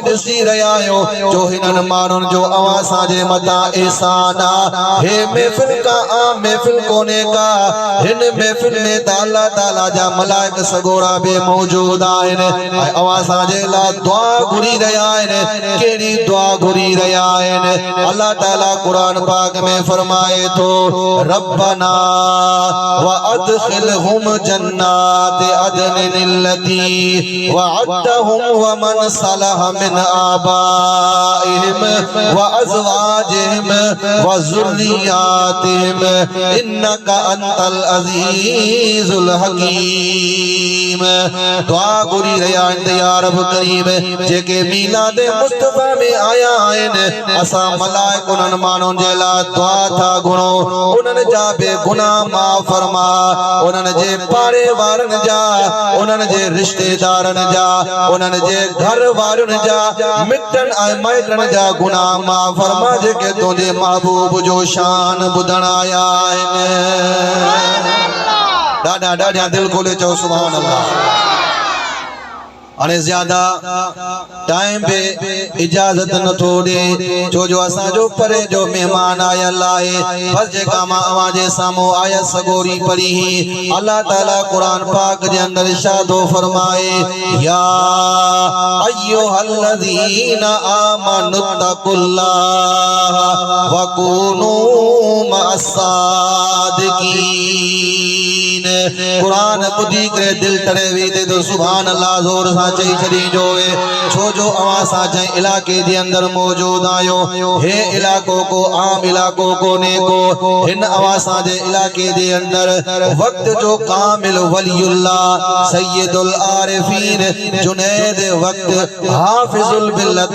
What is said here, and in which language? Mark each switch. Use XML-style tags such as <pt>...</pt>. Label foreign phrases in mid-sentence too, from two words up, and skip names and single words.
<sd>ॾिसी रहिया आहियूं जो हिननि माण्हुनि जो अवां सां मथा एहसान हे महफ़िल का आम महफ़िल कोने का हिन महफ़िल में अल्लाह ताला जा मलाइक सगोरा बि मौजूद आहिनि ऐं अवां सां लाइ दुआ घुरी रहिया आहिनि कहिड़ी दुआ घुरी रहिया आहिनि अल्लाह ताला क़ुरान पाक में फरमाए थो</sd> <ar>ربنا وأدخلهم جنات عدن التي وعدتهم ومن صلح من آبائهم وأزواجهم وذرياتهم إنك أنت العزيز</ar> <sd>हकीम दुआ घुरी रहिया आहिनि या रब करीम जेके मीलाद मुस्तफा में आया आहिनि असां मलाइक उन्हनि माण्हुनि जे लाइ दुआ था घुरो उन्हनि जा बेगुनाह माफ़ फरमा उन्हनि जे पाड़े वारनि जा उन्हनि जे रिश्तेदारनि जा उन्हनि जे घर वारनि जा मिटनि ऐं माइटनि जा गुनाह माफ़ फरमा जेके तुंहिंजे महबूब जो शान ॿुधण आया आहिनि ॾाढा ॾाढा दिल खोले चओ</sd> <ar>سبحان الله</ar> <sd>अने ज्यादा टाइम पे इजाजत न थो ॾे छो जो असांजो परे जो मेहमान आयल आहे बस जेका मां अवां जे साम्हूं आयत सगोरी पढ़ी ही अल्लाह ताला कुरान पाक जे अंदर इरशाद फरमाए</sd> <ar>يا أيها الذين آمنوا اتقوا الله وكونوا</ar> <sd>मअस्सादिकीन कुरान ॿुधी करे दिल टरे वे तो</sd> <ar>سبحان الله</ar> <sd>ज़ोर सां चई छॾी जो छो जो अवां सां जंहिं इलाके जे अंदर मौजूद आयो हे इलाको को आम इलाको कोने को हिन अवां सां जे इलाके जे अंदर वक्त जो कामिल वलीउल्लाह सैयदुल आरिफीन जुनैद वक्त हाफिजुल बिल्लत</sd>